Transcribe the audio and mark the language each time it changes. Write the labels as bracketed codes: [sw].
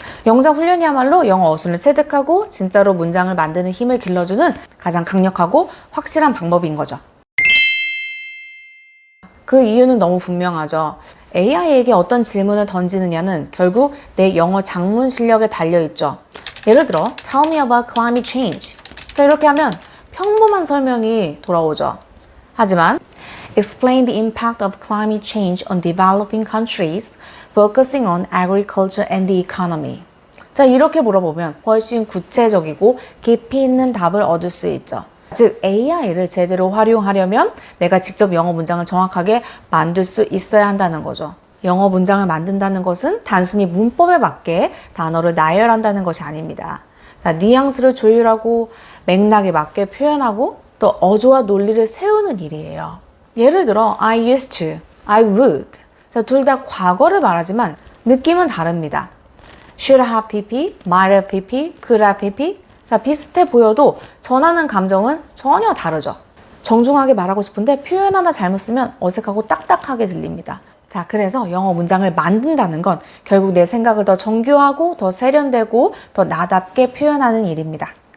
[ko] 영작 훈련이야말로 영어 어순을 체득하고 진짜로 문장을 만드는 힘을 길러주는 가장 강력하고 확실한 방법인 거죠. 그 이유는 너무 분명하죠. AI에게 어떤 질문을 던지느냐는 결국 내 영어 작문 실력에 달려있죠. 예를 들어 [en] Tell me about climate change. [ko] 자, 이렇게 하면 평범한 설명이 돌아오죠. 하지만 [en] Explain the impact of climate change on developing countries, focusing on agriculture and the economy. [ko] 자, 이렇게 물어보면 훨씬 구체적이고 깊이 있는 답을 얻을 수 있죠. 즉, AI를 제대로 활용하려면 내가 직접 영어 문장을 정확하게 만들 수 있어야 한다는 거죠. 영어 문장을 만든다는 것은 단순히 문법에 맞게 단어를 나열한다는 것이 아닙니다. 자, 뉘앙스를 조율하고 맥락에 맞게 표현하고 또 어조와 논리를 세우는 일이에요. 예를 들어 [en] I used to, I would. [ko] 자, 둘 다 과거를 말하지만 느낌은 다릅니다. [en] Should have pp, might have pp, could have pp. [ko] 자, 비슷해 보여도 전하는 감정은 전혀 다르죠. 정중하게 말하고 싶은데 표현 하나 잘못 쓰면 어색하고 딱딱하게 들립니다. 자, 그래서 영어 문장을 만든다는 건 결국 내 생각을 더 정교하고 더 세련되고 더 나답게 표현하는 일입니다.